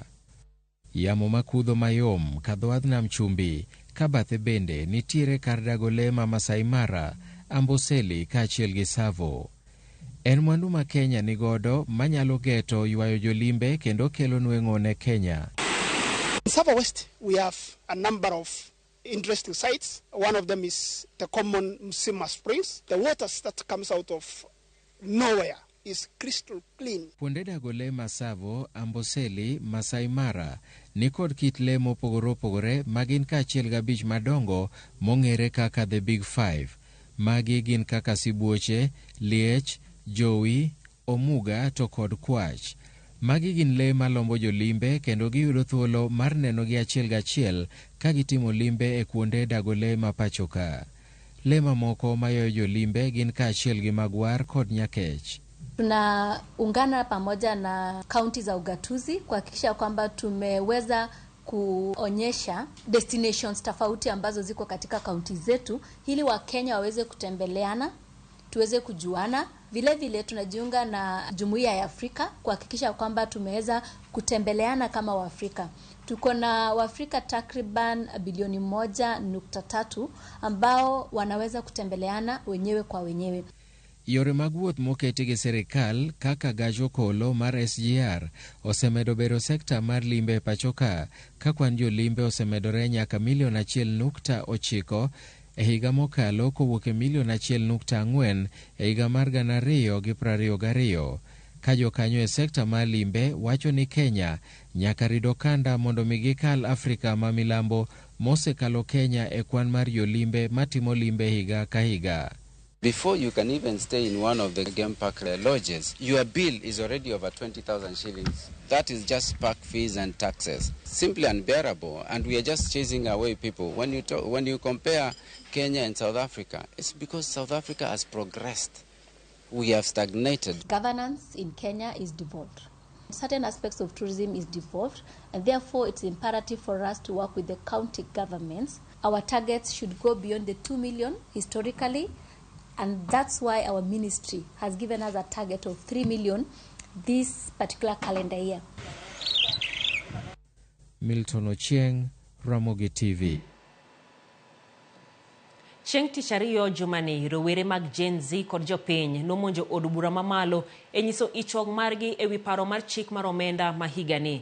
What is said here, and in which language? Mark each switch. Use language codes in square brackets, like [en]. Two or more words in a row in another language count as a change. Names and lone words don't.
[luo] Yamo makudho mayom kadho nam chumbi kabathe bende nitiere kar dagole ma Masai Mara, Amboseli kaachiel gi Tsavo. En mwandu ma Kenya nigodo manyalo geto ywayo jolimbe kendo kelo nweng'o ne Kenya. [en] In Tsavo West we have a number of interesting sites. One of them is the common Msima Springs. The waters that comes out of nowhere is crystal clean. [luo] Kuonde dagole ma Tsavo, Amboseli, Masai Mara ni kod kit le mopogore opogore magin kaachiel gabich madongo mong'ere kaka the Big Five. Magi gin kaka sibuoche, liech, jowi, omuga to kod kwach. Magi gin le malombo jolimbe kendo giyudo thuolo mar neno gi achiel gachiel ka gitimo limbe e kuonde dagole mapachoka. Le mamoko mayoyo jolimbe gin kaachiel gi magwar kod nyakech. [sw] Tunaungana pamoja na kaunti za ugatuzi kuhakikisha kwamba tumeweza kuonyesha destinations tofauti ambazo ziko katika kaunti zetu ili Wakenya waweze kutembeleana, tuweze kujuana. Vile vile tunajiunga na Jumuiya ya Afrika kuhakikisha kwamba tumeweza kutembeleana kama Waafrika. Tuko na Waafrika takriban bilioni 1.3 ambao wanaweza kutembeleana wenyewe kwa wenyewe. [luo] Yore mag wuoth moketi gi serikal kaka gach okolo mar SGR osemedo bero sekta mar limbe pachoka ka kwan jolimbe osemedore nyaka milion 1.9 e higa mokalo kowuok e milion 1.4 e higa mar 2022. Ka jokanyo e sekta mar limbe wacho ni Kenya nyaka rido kanda mondo migikal Afrika ma milambo mosekalo Kenya e kwan mar jolimbe matimo limbe higa ka higa. [en] Before you can even stay in one of the game park lodges, your bill is already over 20,000 shillings. That is just park fees and taxes. Simply unbearable, and we are just chasing away people. When you compare Kenya and South Africa, it's because South Africa has progressed. We have stagnated. Governance in Kenya is devolved. Certain aspects of tourism is devolved, and therefore it's imperative for us to work with the county governments. Our targets should go beyond the 2 million historically, and that's why our ministry has given us a target of 3 million this particular calendar year. Milton Ochieng, Ramogi TV. [luo] Chieng' tich ariyo jumani, rowere mag Gen Z kod jopiny nomonjo od bura mamalo e nyiso ichwang' margi e wi paro mar chik mar omenda ma higani.